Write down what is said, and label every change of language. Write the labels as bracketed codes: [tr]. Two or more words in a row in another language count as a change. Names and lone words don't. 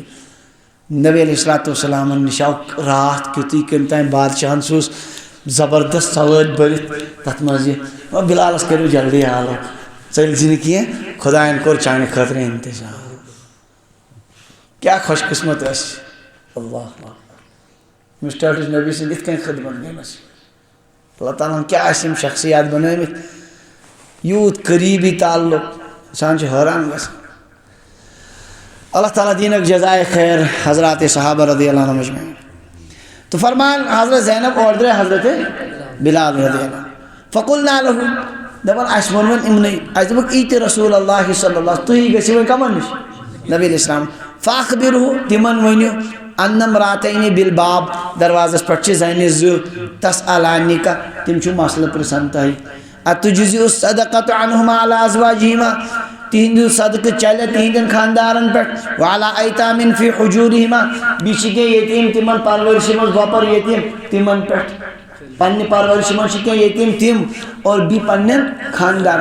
[ks] نبی علیہ الصلوٰتُ وسلامن نِش آو راتھ کیُتھُے کٔمۍ تانۍ بادشاہن سوٗز زبردست سوٲرۍ بٔرِتھ تتھ منٛز یہِ بِلالس کٔرِو جلدی حالو ژٔلۍزِ نہٕ کینٛہہ خۄدایَن کوٚر چانہِ خٲطرٕ اِنتظام. کیٛاہ خۄش قٕسمت ٲسۍ اللہ أمِس ٹٲٹھِس نبی سٕنٛدۍ یِتھ کٔنۍ خدمت گٔمٕژ. اللہ تعالیٰ ہن کیٛاہ آسہِ یِم شخصیات بنٲومٕتۍ یوٗت قریٖبی تعلق اِنسان چھُ حٲران گژھان. اللہ تعالیٰ دیٖنکھ جزائے خیر حضرات صحابہ [ar] رضی اللہ عنہم اجمعین. [ks] تو فرمان حضرت زینب اور درٛاے حضرت بلال رضی اللہ [ar] فقلنا له [ks] دپان اَسہِ ووٚن وۄنۍ یِمنٕے اَسہِ دوٚپُکھ ایٖتہِ رسول اللہ صلی اللہ تُہۍ گٔژھِو وۄنۍ کمن نِش نبی علیہ السلام. فاخبرہُ تِمن ؤنِو [ar] ان امراتین بالباب [ks] دروازس پٮ۪ٹھ چھِ زنہِ زٕ تسألانِکَ تِم چھُ مسلہٕ پرژھان تۄہہِ. [ar] اتُجزِئُ الصدقۃ عنہما علی ازواجہما [ks] تِہنٛدِ صدقہٕ چلہِ تِہنٛدٮ۪ن خاندارن پٮ۪ٹھ [ar] وعلی ایتامن فی حجوٗرہما [ks] بیٚیہِ چھِ کینٛہہ یتیٖم تِمن پرورشہِ منٛز گۄپر یتیٖم تِمن پٮ۪ٹھ پننہِ پرورشہِ منٛز چھِ کینٛہہ یتیٖم تِم اور بیٚیہِ پننٮ۪ن خاندارن.